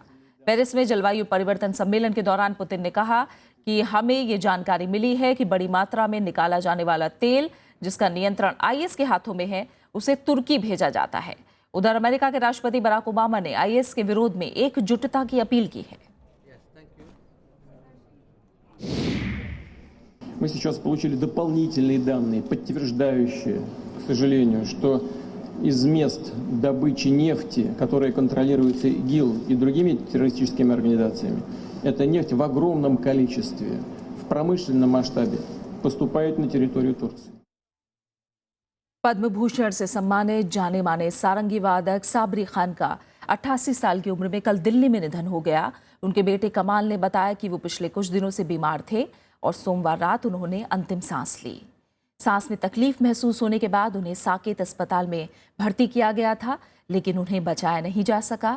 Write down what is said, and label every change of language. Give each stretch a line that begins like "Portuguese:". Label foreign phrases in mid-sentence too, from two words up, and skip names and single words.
Hindi: पेरिस में जलवायु परिवर्तन सम्मेलन के दौरान पुतिन ने कहा कि हमें ये जानकारी मिली है कि बड़ी मात्रा में निकाला जाने वाला तेल जिसका नियंत्रण आईएस के हाथों में है उसे तुर्की भेजा जाता है। उधर अमेरिका के राष्ट्रपति बराक ओबामा ने आईएस के विरोध में एकजुटता की अपील की है।
Russian: Мы сейчас получили дополнительные данные, подтверждающие, к сожалению, что из мест добычи нефти, которые контролируются ИГИЛ и другими террористическими организациями, эта нефть в огромном количестве, в промышленном масштабе поступает на территорию Турции.
Hindi: पद्म भूषण से सम्मानित जाने माने सारंगी वादक साबरी खान का 88 साल की उम्र में कल दिल्ली में निधन हो गया। उनके बेटे कमाल ने बताया कि वो पिछले कुछ दिनों से बीमार थे और सोमवार रात उन्होंने अंतिम सांस ली। सांस में तकलीफ महसूस होने के बाद उन्हें साकेत अस्पताल में भर्ती किया गया था, लेकिन उन्हें बचाया नहीं जा सका।